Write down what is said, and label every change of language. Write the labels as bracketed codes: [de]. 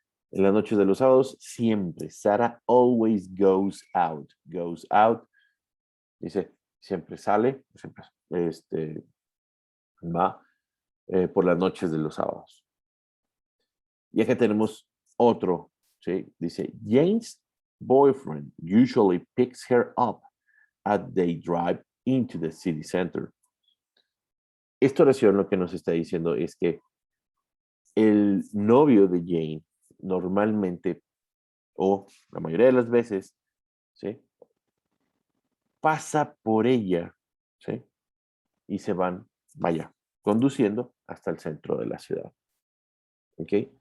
[es] En las noches de los sábados, siempre. [en] Sara always goes out. Goes out, [es] dice, siempre sale, siempre va por las noches de los sábados. Y acá tenemos otro, ¿sí? Dice, [en] Jane's boyfriend usually picks her up as they drive into the city center. [es] Esta oración lo que nos está diciendo es que el novio de Jane normalmente, o la mayoría de las veces, ¿sí? Pasa por ella, ¿sí? Y se van, vaya, conduciendo hasta el centro de la ciudad. ¿Ok?